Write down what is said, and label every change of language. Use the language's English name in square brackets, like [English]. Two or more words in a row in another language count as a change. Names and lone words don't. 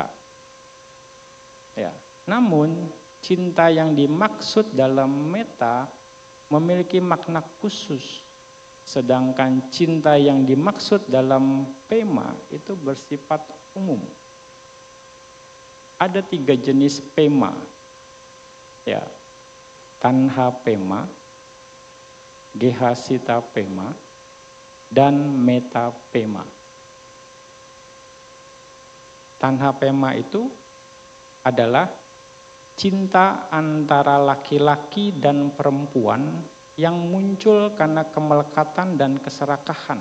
[Indonesian] Ya, namun cinta yang dimaksud dalam meta memiliki makna khusus, sedangkan cinta yang dimaksud dalam pema itu bersifat umum. Ada 3 jenis pema, ya, [Pali] tanha pema, gehasita pema, dan meta pema. Tanha pema [Indonesian] itu adalah cinta antara laki-laki dan perempuan yang muncul karena kemelekatan dan keserakahan.